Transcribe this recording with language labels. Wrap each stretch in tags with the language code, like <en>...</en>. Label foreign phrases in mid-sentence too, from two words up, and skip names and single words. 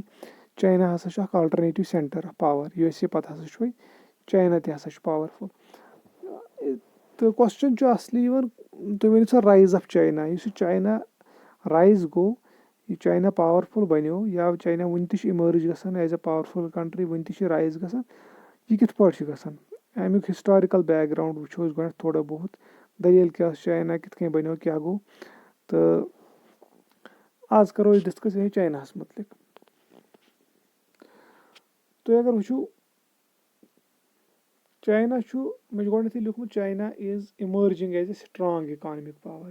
<ks>چاینا ہسا چھُ اکھ</ks> <en>alternative centre of power.</en> <ks>یوٗ ایس اے پتہٕ ہسا چھُ وۄنۍ چاینا تہِ ہسا چھُ پاورفُل. تہٕ کوسچن چھُ اصلی یِوان تُہۍ ؤنِو سا</ks> <en>rise of China.</en> <ks>یُس یہِ چاینا رایز گوٚو یہِ چاینا پاورفُل بنیو یا چاینا وُنہِ تہِ چھُ اِمٲرٕج گژھان</ks> <en>as a powerful country</en> <ks>وُنہِ تہِ چھِ رایز گژھان. یہِ کِتھ پٲٹھۍ چھُ گژھان امیُک</ks> <en>historical background</en> <ks>وٕچھو أسۍ گۄڈٕنیتھ تھوڑا بہت. دٔلیٖل کیٛاہ ٲس چاینا کِتھ کٔنۍ بنیو کیٛاہ گوٚو. تہٕ آز کرو أسۍ ڈسکس یِہے چایناہس مُتعلِق. تُہۍ اگر وٕچھِو چاینا چھُ مےٚ چھُ گۄڈٕنیتھٕے لیوٗکھمُت</ks> <en>China is emerging as a strong economic power.</en>